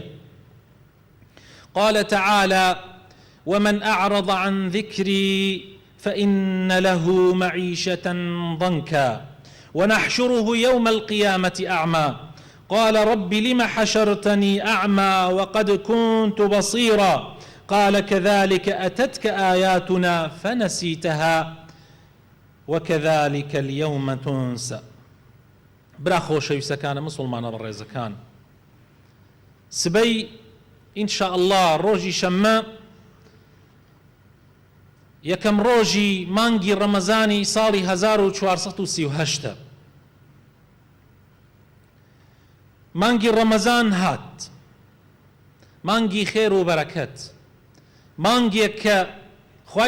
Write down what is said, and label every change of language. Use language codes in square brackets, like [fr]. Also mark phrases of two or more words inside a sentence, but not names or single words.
[ar] قال تعالى: ومن أعرض عن ذكري فإن له معيشة ضنكا ونحشره يوم القيامة أعمى. قال: رب لم حشرتني أعمى وقد كنت بصيرا. قال: كذلك أتتك آياتنا فنسيتها وكذلك اليوم تنسى. [ckb] برا خۆشەویستەکانە مسلمانە بەڕێزەکان، سبەی [ar] ئینشاء الله [ckb] ڕۆژی شەممە یەکەم ڕۆژی مانگی ڕەمەزانی ساڵی 1438. مانگی ڕەمەزان هات، مانگی خێر و بەرەکەت، مانگێک کە خوای